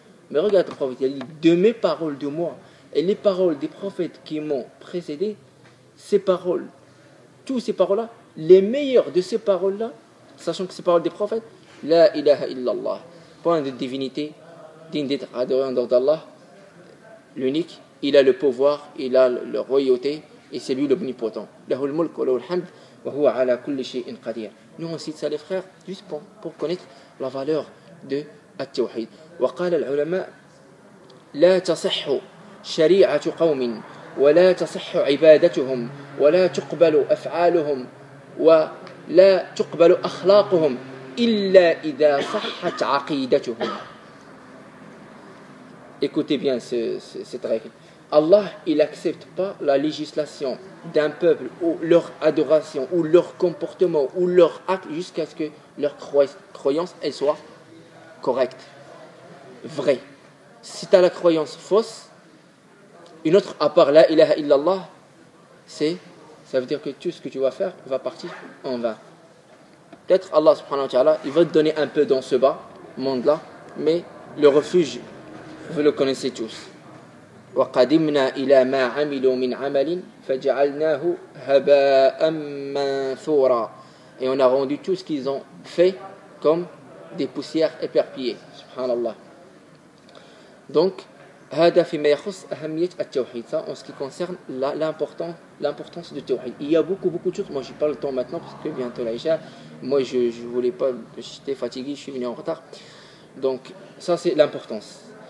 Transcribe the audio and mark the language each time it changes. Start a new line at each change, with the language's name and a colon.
French: Mais regarde le prophète, il a dit de mes paroles de moi et les paroles des prophètes qui m'ont précédé, ces paroles, toutes ces paroles-là, les meilleures de ces paroles-là, sachant que ces paroles des prophètes, la ilaha illallah, point de divinité, digne d'être adoré en dehors d'Allah, l'unique, il a le pouvoir, il a la royauté, et c'est lui l'omnipotent.
Arabic: Lahul mulk wa lahul hamd, wa huwa ala kulli shay'in qadir.
French: Nous on cite ça les frères, juste pour connaître la valeur de
Arabic: التوحيد. وقال العلماء لا تصح شريعة قوم ولا تصح عبادتهم ولا تقبل أفعالهم ولا تقبل أخلاقهم إلا إذا صحت عقيدتهم.
French: Écoutez bien cette règle. Allah, il n'accepte pas la législation d'un peuple ou leur adoration ou leur comportement ou leur acte jusqu'à ce que leur croyance elle soit correcte, vraie. Si tu as la croyance fausse, une autre à part la ilaha illallah, ça veut dire que tout ce que tu vas faire va partir en vain. Peut-être Allah subhanahu wa ta'ala, il va te donner un peu dans ce bas monde-là, mais le refuge, vous le connaissez tous.
Arabic: وَقَدِمْنَا إِلَى مَا عَمِلُوا مِنْ عَمَلٍ فَجَعَلْنَاهُ هَبَاءً مَنْثُورًا.
French: Et on a rendu tout ce qu'ils ont fait comme des poussières éparpillées.
Arabic: Subhanallah. Donc, هذا فيما يخص أهمية التوحيد.
French: Ça, en ce qui concerne l'importance du tawhid. Il y a beaucoup de choses. Moi, je n'ai pas le temps maintenant parce que bientôt l'Aïcha. Moi, je ne voulais pas. J'étais fatigué, je suis venu en retard. Donc, ça, c'est l'importance.